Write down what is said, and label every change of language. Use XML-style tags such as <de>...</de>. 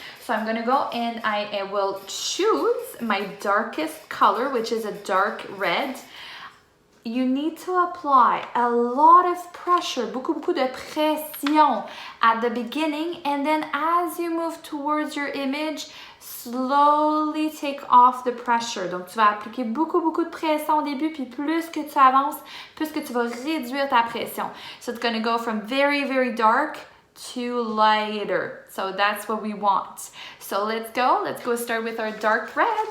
<en>So I'm going to go and I will choose my darkest color, which is a dark red. you need to apply a lot of pressure,</en> <fr>beaucoup de pression</fr> <en>at the beginning, and then as you move towards your image, slowly take off the pressure.</en> <fr>Donc, tu vas appliquer beaucoup de pression au début, puis plus que tu avances, plus que tu vas réduire ta pression.</fr> <en>So it's going to go from very dark to lighter. So that's what we want. So let's go start with our dark red.</en>